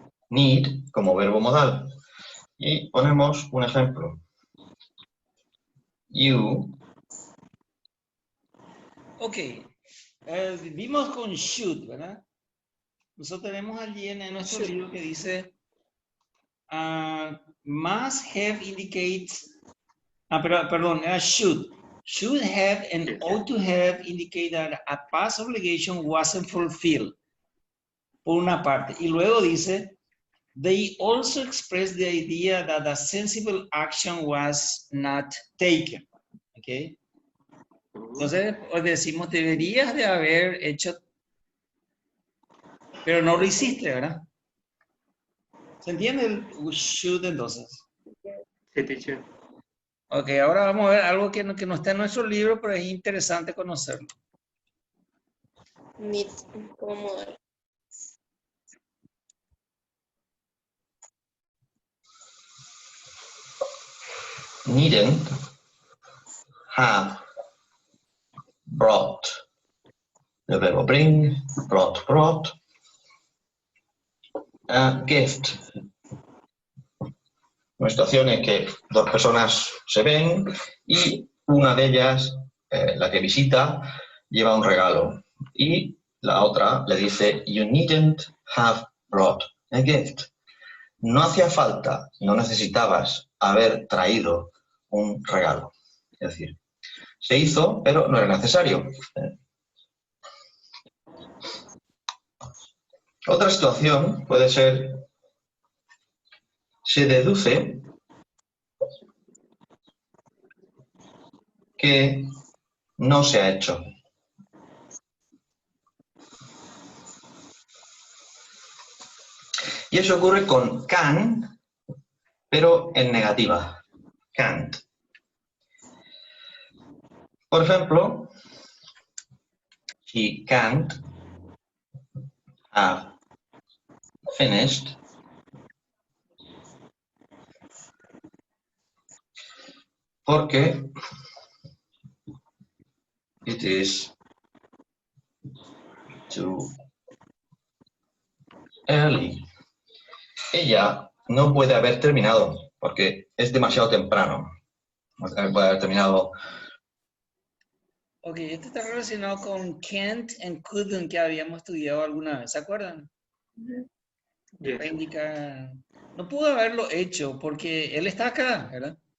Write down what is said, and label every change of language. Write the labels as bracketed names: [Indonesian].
[Spanish] Need como verbo modal. Y ponemos un ejemplo. You. [English] Ok. [Spanish] Vimos con should, ¿verdad? Nosotros tenemos allí en nuestro libro que dice must have indicates, perdón, era should. [English] Should have and ought to have indicate that a past obligation wasn't fulfilled. [Spanish] Por una parte. Y luego dice, [English] they also express the idea that a sensible action was not taken. ¿Ok? [Spanish] Entonces, pues decimos, deberías de haber hecho, pero no lo hiciste, ¿verdad? ¿Se entiende el should entonces? Sí, teacher. Ok, ahora vamos a ver algo que no está en nuestro libro, pero es interesante conocerlo. Need como modal. [English] Needn't have brought. [Spanish] El verbo bring, brought. [English] A gift. [Spanish] Una situación en que dos personas se ven y una de ellas, la que visita, lleva un regalo. Y la otra le dice, [English] you needn't have brought a gift. [Spanish] No hacía falta, no necesitabas haber traído un regalo. Es decir, se hizo, pero no era necesario. Otra situación puede ser, se deduce que no se ha hecho. Y eso ocurre con can, pero en negativa. [English] Can't. [Spanish] Por ejemplo, [English] she can't have finished [Spanish] porque [English] it is too early. [Spanish] Ella no puede haber terminado porque es demasiado temprano. No puede haber terminado. Ok, esto está relacionado con can't and couldn't que habíamos estudiado alguna vez, ¿se acuerdan? [English] Yes. [Spanish] Indica, no pudo haberlo hecho porque él está acá, ¿verdad?